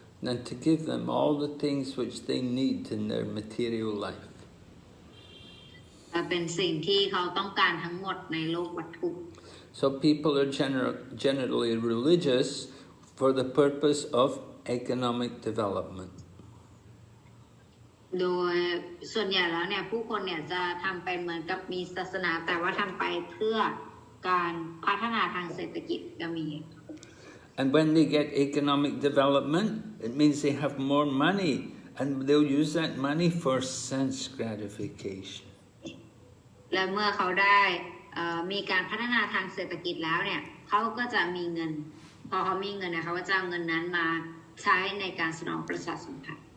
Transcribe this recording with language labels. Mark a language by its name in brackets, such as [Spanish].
[English] And to give them all the things which they need in their material life. [Thai] เป็นสิ่งที่เขาต้องการทั้งหมดในโลกวัตถุ [English] So people are generally religious for the purpose of economic development. [Thai] โดยส่วนใหญ่แล้วเนี่ยผู้คนเนี่ยจะทำไปเหมือนกับมีศาสนาแต่ว่าทำไปเพื่อการพัฒนาทางเศรษฐกิจก็มี [English] And when they get economic development, it means they have more money and they'll use that money for sense gratification. [Thai] และเมื่อเขาได้มีการพัฒนาทางเศรษฐกิจแล้วเนี่ยเขาก็จะมีเงินพอเขามีเงินเนี่ยเขาก็จะเอาเงินนั้นมาใช้ในการสนองประสาทสัมผัส